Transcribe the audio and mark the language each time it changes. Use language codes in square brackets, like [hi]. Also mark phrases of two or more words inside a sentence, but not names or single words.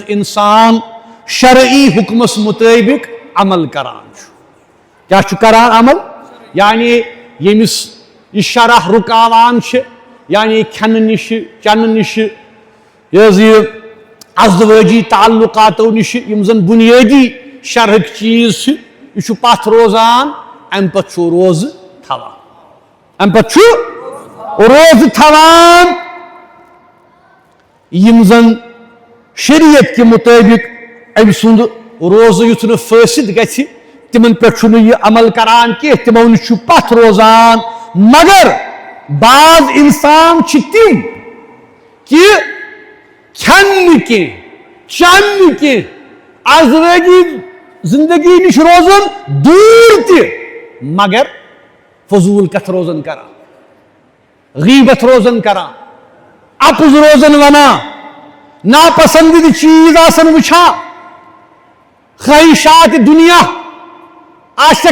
[ks] انسان شرعی حُکمس مُطٲبِق عمل کران چھُ کیٛاہ چھُ کران عمل یعنی ییٚمِس یہِ شرح رُکاوان چھِ یعنی کھٮ۪نہٕ نِشہِ چٮ۪نہٕ نِشہِ یہِ ازدوٲجی تعلقاتو نِشہِ یِم زن بُنیٲدی شرح چیز یہ پتھ روزان ام پتہ روز تھوان ام پتہ روز تھوان یم زن [ur] شریعت کے مطابق [ks] ام سند روز یُتھ نہ فاسد گژھِ تمن پہ یہ عمل کران کی تمو نش پتھ روزان مگر بعض انسان تم کہ کھن کی چن کی زندگی نش روزن دور تہ مگر فضول کتھ روزن کران غیبت روزن کران اپز روزن ونان ناپسندیدہ چیز آسن وچھان خواہشات دنیا عاشق